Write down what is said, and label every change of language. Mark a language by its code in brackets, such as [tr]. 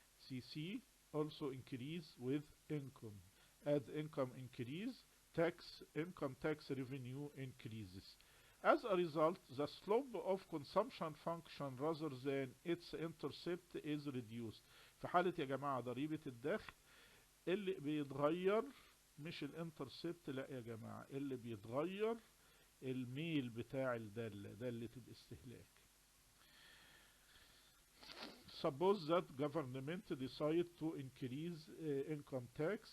[en] CC also increase with income. As income increase, income tax revenue increases. As a result, the slope of consumption function rather than its intercept is reduced. [ar] في حالة يا جماعة ضريبة الدخل اللي بيتغير مش الانترسبت، لا يا جماعة اللي بيتغير الميل بتاع الدالة، دالة الاستهلاك. [en] Suppose that government decide to increase income tax.